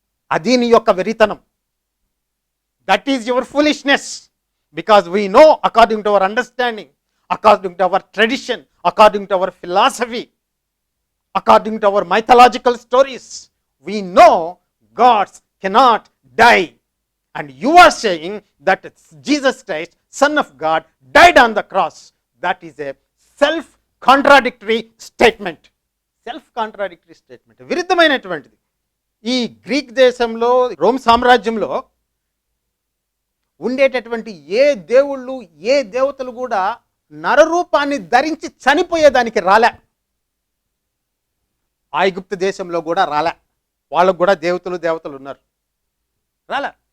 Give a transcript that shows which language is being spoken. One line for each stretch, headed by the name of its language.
Telugu: అది నీ యొక్క వెరితనం.
English: That is your foolishness. Because we know according to our understanding, according to our tradition, according to our philosophy, according to our mythological stories, we know gods cannot die. And you are saying that Jesus Christ, Son of God, died on the cross. That is a self-contradictory statement. Self-contradictory statement. విరుద్ధమైనటువంటిది.
Telugu: ఈ Greek దేశంలో, Rome సామ్రాజ్యంలో ఉండేటటువంటి ఏ దేవుళ్ళు, ఏ దేవతలు కూడా నరరూపాన్ని ధరించి చనిపోయేదానికి రాలే. ఐగుప్తు దేశంలో కూడా రాలే. వాళ్ళకు కూడా దేవతలు ఉన్నారు, రాలే.